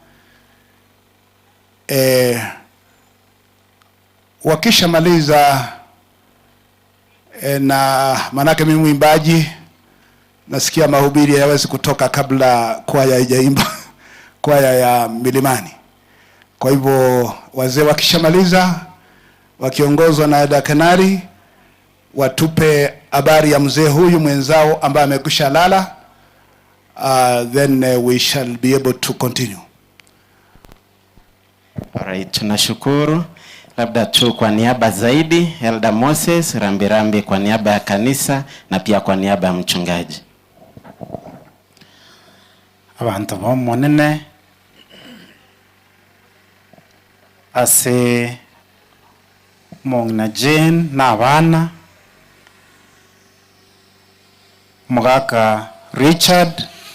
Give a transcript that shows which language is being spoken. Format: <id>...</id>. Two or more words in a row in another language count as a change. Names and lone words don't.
<sw>Wakisha maliza na manake mimi mwimbaji, nasikia mahubiri hayawezi kutoka kabla kwaya haijaimba kwaya ya milimani. Kwa hivyo wazee wakishamaliza, wakiongozwa na dakanari, watupe habari ya mzee huyu mwenzao ambaye amekwisha lala,</sw> <en>then we shall be able to continue. Alright,</en> <sw>tunashukuru. Labda tu kwa niaba zaidi, Elder Moses rambirambi kwa niaba ya kanisa na pia kwa niaba ya mchungaji.</sw> <guz>Abantu bomonene ase mongna Jane na abana mugaka Richard</guz>